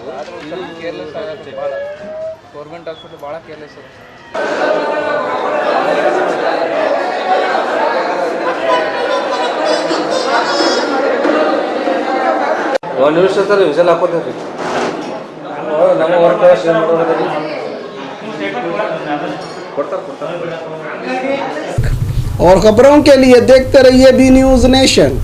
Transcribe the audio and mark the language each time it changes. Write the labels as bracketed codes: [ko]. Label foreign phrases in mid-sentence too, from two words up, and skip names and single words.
[kn] ಕೇರ್ಲೆಸ್ ಆಗುತ್ತೆ. [en] government hospital [kn] ಭಾಳ ಕೇರ್ಲೆಸ್ ಇದೆ. ಒಂದು ನಿಮಿಷ ಸರ್ ವಿಸಲ್ ಹಾಕೋತೀವಿ ನಮ್ಮ ವರ್ಕ್ [hi] और खबरों के लिए देखते रहिए बी न्यूज नेशन।